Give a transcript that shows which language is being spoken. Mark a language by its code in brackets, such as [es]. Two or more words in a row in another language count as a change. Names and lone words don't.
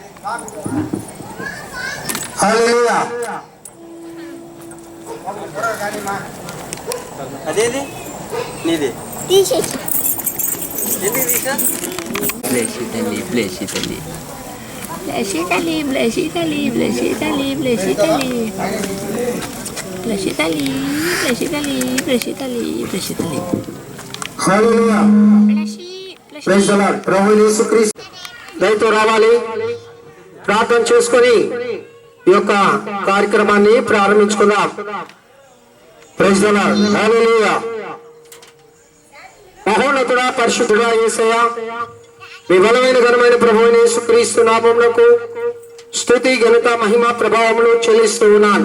[te] హల్లెలూయా. అదేది నీది తీసేసి ఎందుకు తీసా? Blessy tali, blessy tali. Blessy tali, blessy tali, blessy tali, blessy tali. Blessy tali, blessy tali, blessy tali, blessy tali. హల్లెలూయా. బ్లెస్సీ [en] Praise the Lord. [te] ప్రభు యేసుక్రీస్తు దయతో రావాలి. ప్రార్థన చేసుకొని ఈ యొక్క కార్యక్రమాన్ని ప్రారంభించుకుందాం. [en] Praise the Lord. [te] హల్లెలూయా. మహోన్నతుడా పరిశుద్ధుడా యేసయ్యా, మీ బలమైన ఘనమైన ప్రభువైన యేసుక్రీస్తు నామమునకు స్తుతి ఘనత మహిమ ప్రభావములు చెల్లిస్తూ ఉన్నాను.